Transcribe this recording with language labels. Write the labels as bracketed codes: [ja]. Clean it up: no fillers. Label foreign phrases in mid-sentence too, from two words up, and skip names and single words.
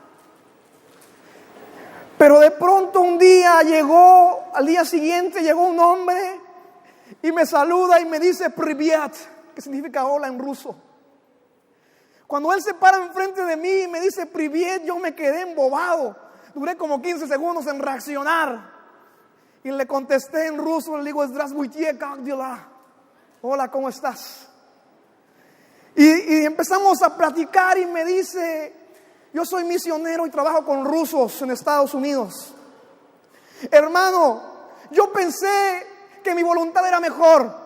[es] Pero de pronto un día al día siguiente llegó un hombre y me saluda y me dice Privyat, que significa hola en ruso. Cuando él se para enfrente de mí y me dice Privyat, yo me quedé embobado. Duré como 15 segundos en reaccionar. Y le contesté en ruso, le digo, [ru] Здравствуйте, как дела? [es] Hola, ¿cómo estás? Y empezamos a platicar y me dice, Yo soy misionero y trabajo con rusos en Estados Unidos. Hermano, yo pensé que mi voluntad era mejor.